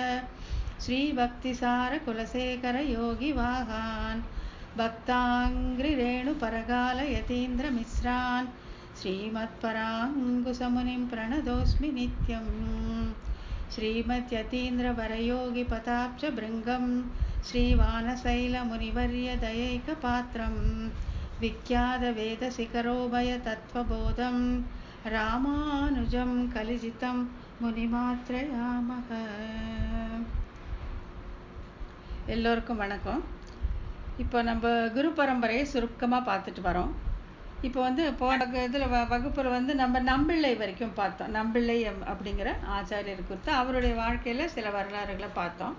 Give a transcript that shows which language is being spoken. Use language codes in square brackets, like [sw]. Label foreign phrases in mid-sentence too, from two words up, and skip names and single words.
[sa] श्रीभक्तिसारकुलशेखरयोगिवाहान् भक्ताङ्घ्रिरेणुपरकालयतीन्द्रमिश्रान् श्रीमत्पराङ्कुशमुनिं प्रणतोऽस्मि नित्यं श्रीमद्यतीन्द्रवरयोगिपदाब्जभृङ्गं श्रीवानशैलमुनिवर्यदयैकपात्रं विख्यातवेदशिखरोभयतत्त्वबोधं रामानुजं कलिजितं मुनिमात्रयामः. [ta] எல்லோருக்கும் வணக்கம். இப்போ நம்ம குரு பரம்பரையை சுருக்கமாக பார்த்துட்டு வரோம். இப்போ போன இதில் வகுப்பில் நம்ம நம்பிள்ளை வரைக்கும் பார்த்தோம். நம்பிள்ளை அப்படிங்கிற ஆச்சாரியர் குறித்து அவருடைய வாழ்க்கையில் சில வரலாறுகளை பார்த்தோம்.